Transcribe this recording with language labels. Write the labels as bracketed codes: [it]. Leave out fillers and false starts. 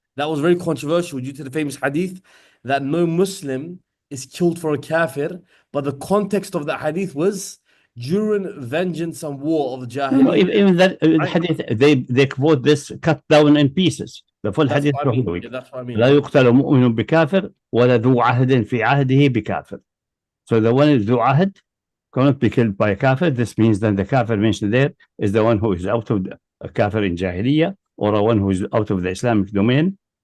[en] That was very controversial due to the famous hadith that no Muslim is killed for a kafir, but the context of that hadith was during vengeance and war of the Jahiliyyah. Even that hadith, they quote this cut down in pieces. The full hadith. That's what I mean. [ar] لا يقتل مؤمن بكافر ولا ذو عهد في عهده بكافر. [en] So the one is ذو عهد cannot be killed by a kafir. This means that the kafir mentioned there is the one who is out of the kafir in Jahiliyyah or the one who is out of the Islamic domain.